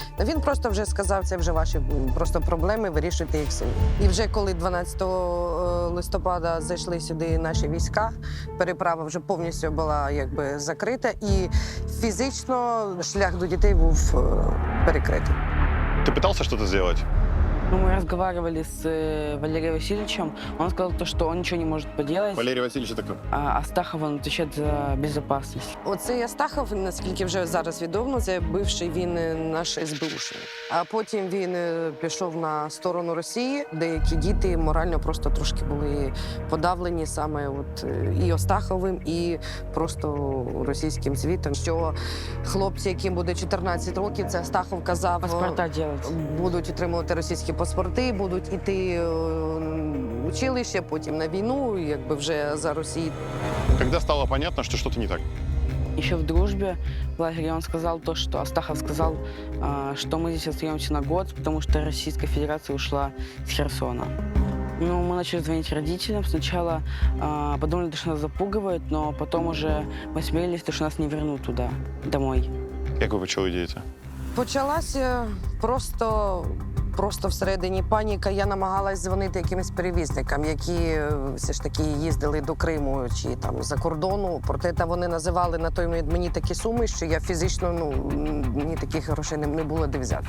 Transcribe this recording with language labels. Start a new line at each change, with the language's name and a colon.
Ukrainian: Він просто вже сказав, це вже ваші просто проблеми, вирішуйте їх самі. І вже коли 12 листопада зайшли сюди наші війська, переправа вже повністю була якби закрита, і фізично шлях до дітей був перекритий.
Russian: Ты пытался что-то сделать? Мы разговаривали с Валерием Васильевичем. Он сказал, что он ничего не может поделать. Валерий Васильевич это кто? Астахов, он отвечает за безопасность.
Ukrainian: Оцей Астахов, наскільки вже зараз відомо, це бивший він наш СБУшник. А потім він пішов на сторону Росії. Деякі діти морально просто трошки були подавлені саме і Астаховим, і просто російським світом. Що хлопці, яким буде 14 років, це Астахов казав,
Russian: паспорта делать.
Ukrainian: Будуть отримувати російські паспорти, будуть іти в училище, потім на війну, якби вже за Росію.
Russian: Когда стало понятно, что что-то не так? Еще в дружбе в лагере он сказал то, что Астахов сказал, что мы здесь остаемся на год, потому что Российская Федерация ушла с Херсона. Мы начали звонить родителям. Сначала подумали, что нас запугивают, но потом уже мы смирились, что нас не вернут туда, домой.
Ukrainian: Як ви почали діяти? Почалася просто всередині паніка. Я намагалась дзвонити якимось перевізникам, які все ж таки їздили до Криму чи там за кордону. Проте вони називали на той момент мені такі суми, що я фізично, мені таких грошей не було де взяти.